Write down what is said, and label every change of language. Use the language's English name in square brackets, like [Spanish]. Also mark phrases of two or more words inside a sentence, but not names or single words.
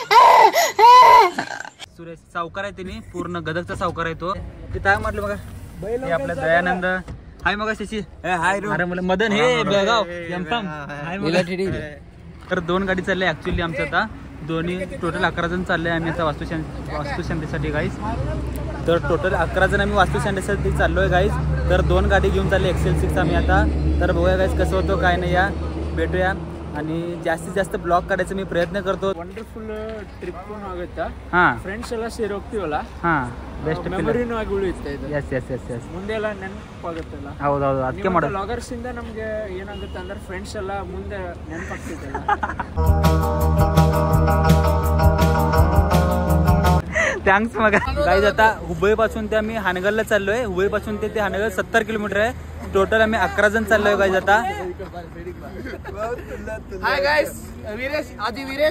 [Marathi] सुरेश सावकार आहे तिने पूर्ण गदगचा सावकार आहे तो काय म्हटलं बघा हे आपला दयानंद हाय मग शशी हाय अरे मदन हे बेळगाव तर 2 गाडी चालले ॲक्च्युली आमचं आता दोन्ही टोटल 11 जण चालले आम्ही आता वास्तुशांतीसाठी गाईज। तर टोटल 11 जण आम्ही वास्तुशांतीसाठी चाललो आहे गाईज। तर 2 गाडी घेऊन चालले XL6 आम्ही आता। तर बघूया गाईज कसं होतं काय नाही या भेटूया आणि जास्तीत जास्त ब्लॉग काढायचा मी प्रयत्न करतो। [English] wonderful trip [Kannada] ಆಗುತ್ತಾ ಹಾ ಫ್ರೆಂಡ್ಸ್ ಎಲ್ಲ ಸೇರಿ ಹೋಗ್ತೀವಲ್ಲ ಹಾ ಬೆಸ್ಟ್ ಮೆಮೊರಿನೂ ಆಗಿ ಉಳಿಯುತ್ತೆ ಇದು। ಎಸ್ ಮುಂದೆ ಎಲ್ಲ ನೆನಪಾಗುತ್ತಲ್ಲ ಹೌದೌದು ಅದಕ್ಕೆ ಮಾಡೋದು ವ್ಲಾಗರ್ಸ್ ಇಂದ ನಮಗೆ ಏನಾಗುತ್ತೆ ಅಂದ್ರೆ ಫ್ರೆಂಡ್ಸ್ ಎಲ್ಲ ಮುಂದೆ ನೆನಪಾಗ್ತಿದ್ದಲ್ಲ [Marathi] थँक्स मग गाईज। आता हुबळीपासून ते आम्ही हानगलला चाललोय। हुबळीपासून ते हानगल 70 किलोमीटर आहे। टोटल आम्ही 11 जण चाललोय गाईज आता। [English] hi guys [Marathi] वीरेश आधी वीरेश